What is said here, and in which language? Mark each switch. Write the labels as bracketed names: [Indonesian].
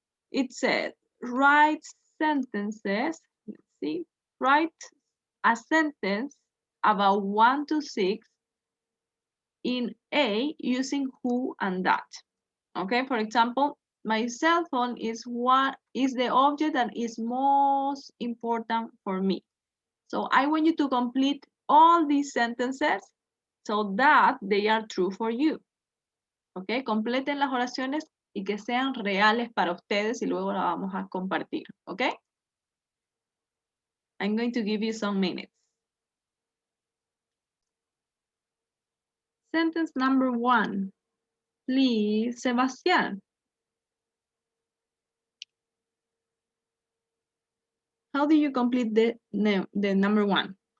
[English] It says, write sentences. Let's see, write a sentence about 1 to 6 in A using who and that. Okay, for example, my cell phone is the object that is most important for me. So I want you to complete all these sentences so that they are true for you. [Spanish] Okay, completen las oraciones y que sean reales para ustedes y luego la vamos a compartir. [English] Okay? I'm going to give you some minutes. Sentence number 1. Please, Sebastián. How do you complete the number 1?